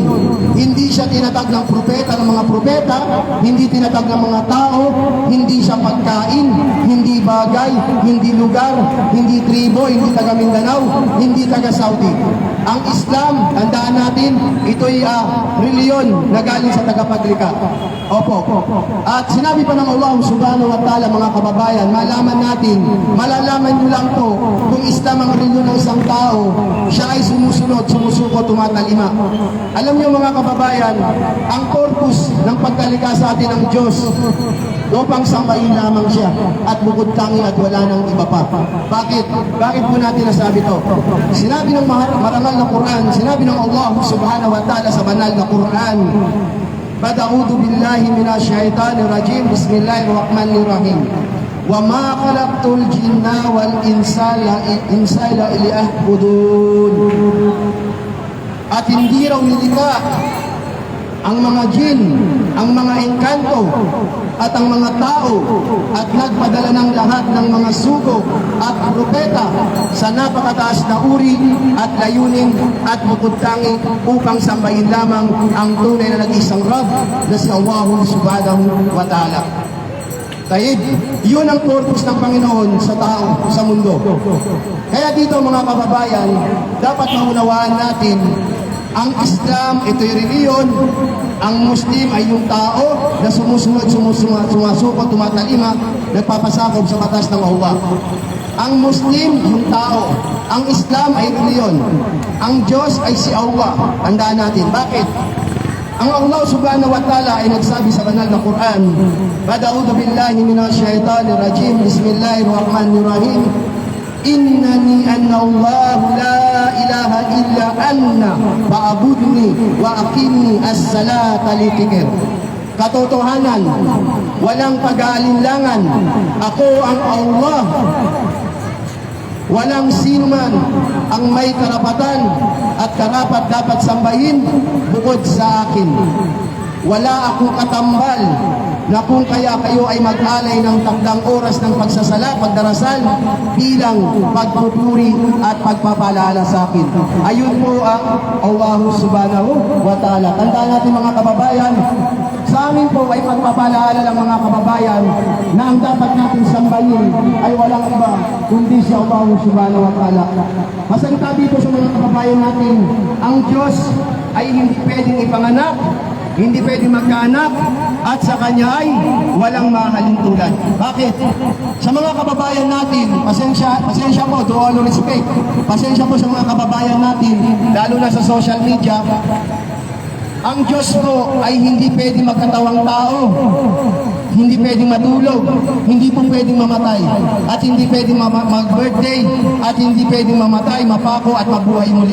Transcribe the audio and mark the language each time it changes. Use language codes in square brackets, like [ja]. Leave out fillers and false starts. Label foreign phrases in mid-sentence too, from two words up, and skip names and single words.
[tl] Hindi siya tinatag ng propeta ng mga propeta, hindi tinatag ng mga tao, hindi siya pagkain, hindi bagay, hindi lugar, hindi tribo, hindi taga Mindanao, hindi taga Saudi. Ang Islam, tandaan natin, ito'y reliyon na galing sa tagapaglikha. Opo. At sinabi pa ng Allah [ar] سبحانه وتعالى [tl] mga kababayan, malalaman nyo lang to kung Islam ang reliyon ng isang tao, siya ay sumusunod, sumusuko, tumatalima. Alam niyo mga kababayan, ang purpose ng pagkalikha sa atin ng Diyos upang sambahin lamang siya at bukod tangi at wala nang iba pa. Bakit? Bakit po natin nasabi to? Sinabi ng marangal na Quran, sinabi ng Allah [ar] سبحانه وتعالى [tl] sa banal na Quran, [ar] أعوذ بالله من الشيطان الرجيم. بسم الله الرحمن الرحيم. وما خلقت الجن والإنس إلا ليعبدون. [tl] At hindi raw nilikha ang mga jin, ang mga engkanto, at ang mga tao, at nagpadala ng lahat ng mga sugo at propeta sa napakataas na uri at layunin at bukod tangi upang sambahin lamang ang tunay na nag-isang Rab na si Allah [ar] سبحانه وتعالى. [tl] Tahid, yun ang purpose ng Panginoon sa tao, sa mundo. Kaya dito mga kababayan, dapat maunawaan natin ang Islam, ito'y reliyon. Ang Muslim ay yung tao na sumusunod, sumasuko, tumatalima, nagpapasakop sa batas ng Allah. Ang Muslim, yung tao. Ang Islam ay reliyon. Ang Diyos ay si Allah. Tandaan natin. Bakit? Ang Allah [ar] سبحانه وتعالى [tl] ay nagsabi sa banal na Quran, [ar] أعوذ بالله من الشيطان الرجيم. بسم الله الرحمن الرحيم إنني أنا الله لا إله إلا أنا فاعبدني وأقم الصلاة لذكري. [tl] Katotohanan, walang pag-aalinlangan, ako ang Allah. Walang sino man ang may karapatan at karapat dapat sambahin bukod sa akin. Wala akong katambal na kung kaya kayo ay mag-alay ng takdang oras ng pagsasala, pagdarasal, bilang pagpupuri at pagpapaalala sa akin. Ayun po ang Allah [ar] سبحانه وتعالى. [tl] Tandaan natin mga kababayan, sa amin po ay pagpapaalala ng mga kababayan na ang dapat natin sambahin ay walang iba kundi si Allah [ar] سبحانه وتعالى. [tl] Masalita dito sa mga kababayan natin, ang Diyos ay hindi pwedeng ipanganak, hindi pwedeng magkaanak, at sa Kanya ay walang mahalintulad. Bakit? Sa mga kababayan natin, pasensya po, [en] to all respect, [tl] pasensya po sa mga kababayan natin, lalo na sa [en] social media, [tl] ang Diyos po ay hindi pwedeng magkatawang tao, hindi pwedeng matulog, hindi po pwedeng mamatay, at hindi pwedeng mag-birthday, at hindi pwedeng mamatay, mapako, at mabuhay muli.